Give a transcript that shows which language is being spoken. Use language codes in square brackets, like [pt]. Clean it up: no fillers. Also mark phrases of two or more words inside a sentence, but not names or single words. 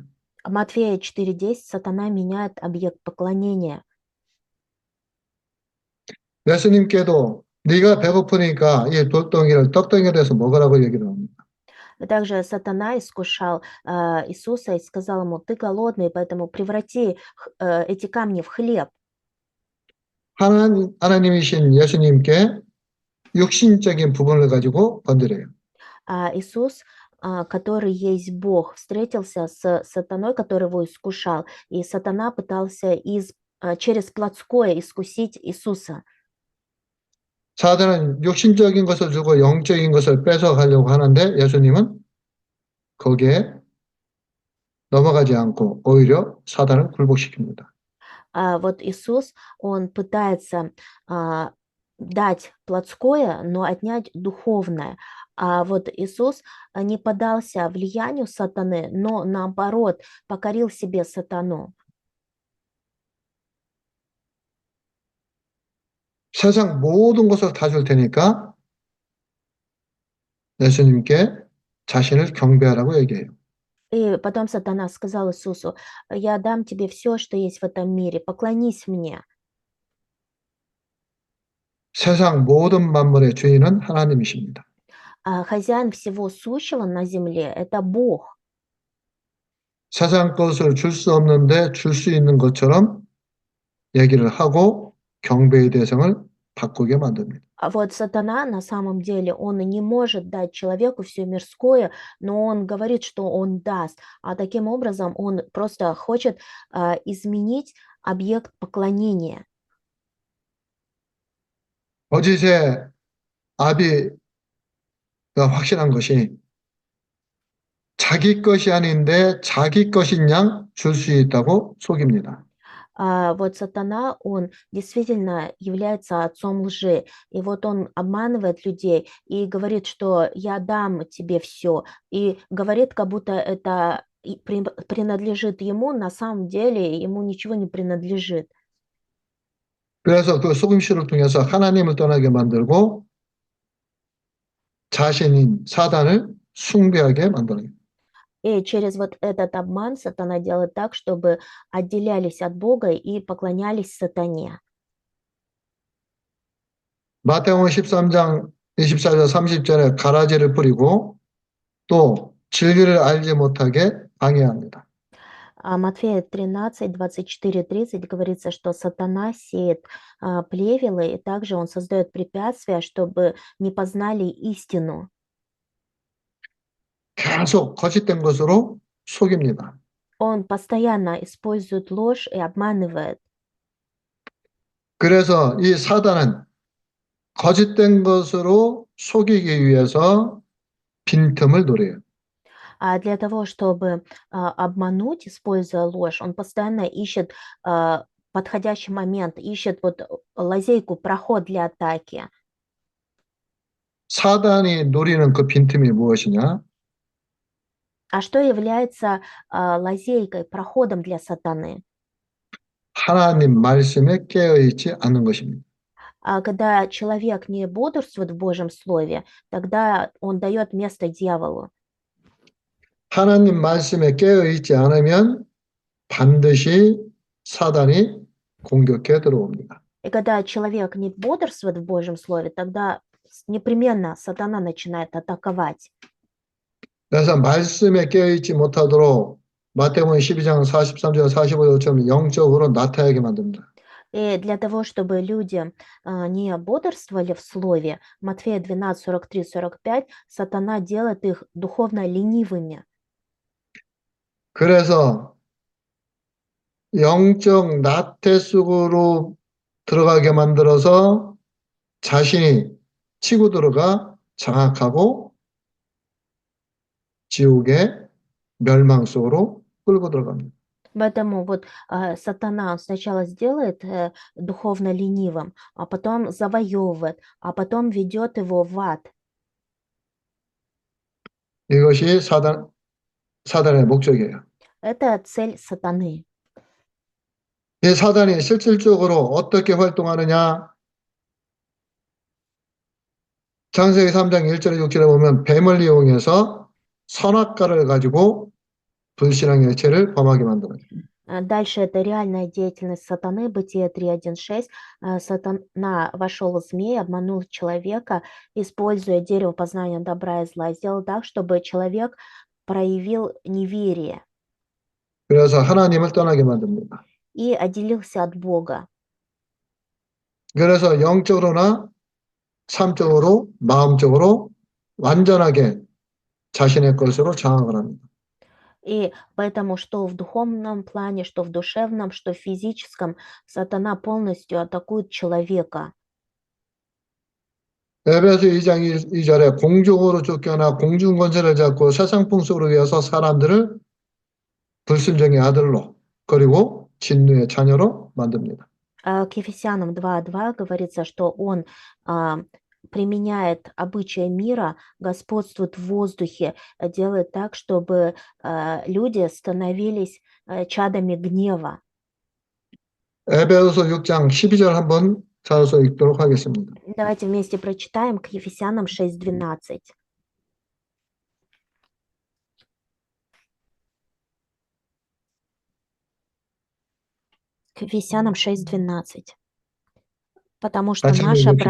[ru] Матфея 4:10 сатана меняет объект поклонения. [ko] 예수님께도 네가 배고프니까 이 돌덩이를 떡덩이에 대해서 먹으라고 얘기를 합니다. [ru] Также сатана искушал Иисуса и сказал ему: ты голодный, поэтому преврати эти камни в хлеб. [ko] 하나님이신 예수님께 육신적인 부분을 가지고 건드려요. [ru] Иисус, который есть Бог, встретился с сатаной, который его искушал, и сатана пытался через плотское искусить Иисуса. [ko] 사단은 육신적인 것을 주고 영적인 것을 뺏어가려고 하는데 예수님은 거기에 넘어가지 않고 오히려 사단을 굴복시킵니다. [ru] Вот Иисус, он пытается дать плотское, но отнять духовное. А вот Иисус не поддался влиянию сатаны, но наоборот покорил себе сатану. [ko] 세상 모든 것을 다 줄 테니까 예수님께 자신을 경배하라고 얘기해요. [ru] И потом сатана сказал Иисусу: я дам тебе все, что есть в этом мире, поклонись мне. [ko] 세상 모든 만물의 주인은 하나님이십니다. [ru] Хозяин всего сущего на земле– это Бог. [ko] 세상 것을 줄 수 없는데 줄 수 있는 것처럼 얘기를 하고 경배의 대상을 바꾸게 만듭니다. [ru] А вот сатана на самом деле, он не может дать человеку все мирское, но он говорит, что он даст. А таким образом он просто хочет изменить объект поклонения. [ko] 거짓의 아비가 확신한 것이 자기 것이 아닌데 자기 것인 양 줄 수 있다고 속입니다. [ru] Вот сатана, он действительно является отцом лжи. И вот он обманывает людей и говорит, что я дам тебе все. И говорит, как будто это принадлежит ему, на самом деле ему ничего не принадлежит. [ko] 그래서 그 속임수를 통해서 하나님을 떠나게 만들고 자신인 사단을 숭배하게 만드는 [ru] И через вот этот обман сатана делает так, чтобы отделялись от Бога и поклонялись сатане. [ko] 마태복음 13장 24절 30절에 가라지를 뿌리고 또 진리를 알지 못하게 방해합니다. [ru] А Матфея 13, 24, 30 говорится, что сатана сеет плевелы, и также он создает препятствия, чтобы не познали истину. [ko] 계속 거짓된 것으로 속입니다. [ru] Он постоянно использует ложь и обманывает. [ko] 그래서 이 사단은 거짓된 것으로 속이기 위해서 빈틈을 노려요. [ru] А для того, чтобы обмануть, используя ложь, он постоянно ищет подходящий момент, ищет вот лазейку, проход для атаки. [ko] 사단이 노리는 그 빈틈이 무엇이냐? [ru] А что является лазейкой, проходом для сатаны? [ko] 하나님 말씀에 깨어있지 않는 것입니다. [ru] А когда человек не бодрствует в Божьем Слове, тогда он дает место дьяволу. [ko] 하나님 말씀에 깨어있지 않으면 반드시 사단이 공격해 들어옵니다. [ru] И когда человек не бодрствует в Божьем Слове, тогда непременно сатана начинает атаковать. [ko] 그래서 말씀에 깨어있지 못하도록 마태복음 12장 43절 45절처럼 영적으로 나타나게 만듭니다. [ru] И для того, чтобы люди не бодрствовали в Слове, Матфея 12, 43, 45, сатана делает их духовно ленивыми. [ko] 그래서 영적 나태 속으로 들어가게 만들어서 자신이 치고 들어가 장악하고 지옥의 멸망 속으로 끌고 들어갑니다. [ru] Поэтому вот сатана он сначала сделает духовно ленивым, а потом завоевывает, а потом ведет его в ад. [ko] 이것이 사단의 목적이에요. [ru] Это цель сатаны. [ko] 이 사단이 실질적으로 어떻게 활동하느냐? 창세기 3장 1절에 6절에 보면 뱀을 이용해서 선악과를 가지고 불신앙의 액체를 범하게 만들어요. [ru] Дальше это реальная деятельность сатаны, Бытие 3.1.6. Сатана вошел в змея, обманул человека, используя дерево познания добра и зла, сделал так, чтобы человек проявил неверие [ko] 그래서 하나님을 떠나게 만듭니다. [ru] и отделился от Бога. [ko] 그래서 영적으로나 삶적으로, 마음적으로 완전하게 자신의 것으로 장악을 합니다. [ru] И поэтому что в духовном плане, что в душевном, что в физическом, сатана полностью атакует человека. [ko] 에베소 2장 2절에 공중으로 쫓겨나 공중 권세를 잡고 세상 풍속으로 위해서 사람들을 불순종의 아들로 그리고 진노의 자녀로 만듭니다. [ru] К Ефесянам 2.2 говорится, что он применяет обычаи мира, господствует в воздухе, делает так, чтобы люди становились чадами гнева. [ko] 에베소서 6장 12절 한번 찾아서 읽도록 하겠습니다. [ru] Давайте вместе прочитаем к Ефесянам 6.12. К Ефесянам 6.12. Потому что [ko] 같이 [ru] наша [ko] 읽어보시죠.